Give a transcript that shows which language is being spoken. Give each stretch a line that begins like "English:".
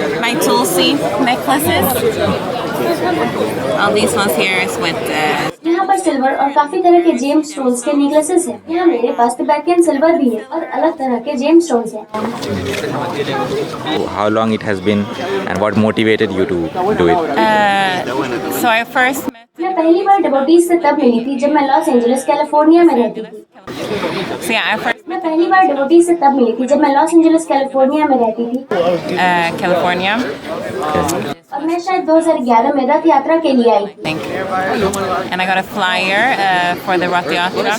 English: My Tulsi necklaces. All these ones here is with
Hindi: यहाँ पर silver और काफी तरह के जेम स्टोन्स के नेकलेसेस हैं। यहाँ मेरे पास तिबेटियन सिल्वर भी है और अलग तरह के जेम स्टोन्स हैं।
English: How long it has been and what motivated you to do it? so I first met.
Hindi: मैं पहली बार डिवोटीज से तब मिली थी जब मैं लॉस एंजलिस कैलिफोर्निया में रहती थी।
English: So yeah, I first
Hindi: मैं पहली बार डिवोटीज से तब मिली थी जब मैं लॉस एंजलिस कैलिफोर्निया में रहती थी
English: California.
Hindi: और मैं शायद 2011 में रथ यात्रा के लिए आई।
English: I think. And I got a flyer for the Rath Yatra.